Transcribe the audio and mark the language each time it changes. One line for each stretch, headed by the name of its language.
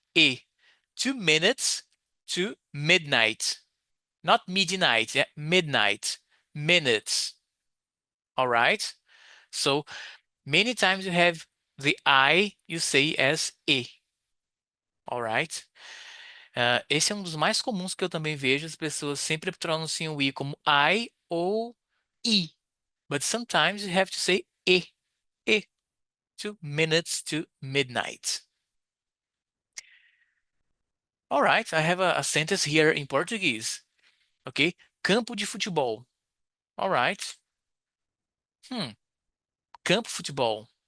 English: A. 2 minutes to midnight. Not midnight, yeah, midnight. Minutes. All right? So many times you have the I, you say as E. All right?
Portuguese: Esse é um dos mais comuns que eu também vejo. As pessoas sempre pronunciam o I como I ou I.
English: But sometimes you have to say E. E. 2 minutes to midnight. All right, I have a sentence here in Portuguese. Okay?
Portuguese: Campo de futebol.
English: All right. Hmm.
Portuguese: Campo futebol.